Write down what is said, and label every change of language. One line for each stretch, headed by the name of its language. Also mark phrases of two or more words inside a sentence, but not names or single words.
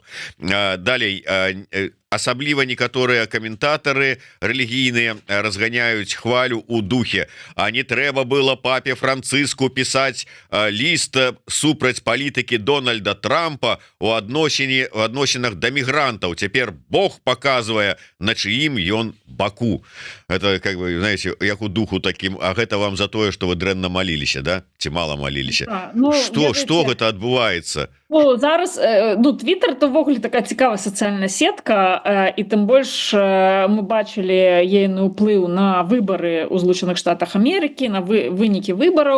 Belarusian: Далей, асабліва некаторыя каментатары рэлігійныя разганяюць хвалю у духе. А не трэба было папе Францыску пісаць ліст супраць палітыкі Дональда Трампа у адносінах да мігрантаў. Цяпер Бог паказвае, на чыім ён баку.
Russian: Это, как бы, знаете,
Belarusian: як у духу таким, а гэта вам за тое, што вы дрэнна маліліся, да? Ці мала маліліся? Што гэта адбываецца? Ну, зараз, Твиттер –
Ukrainian: то ввогуле така цікава
Belarusian: сацыяльная сетка, і тым больш мы бачылі ейны ўплыў на выбары ў Злучаных Штатах Амерыкі, на вынікі выбараў.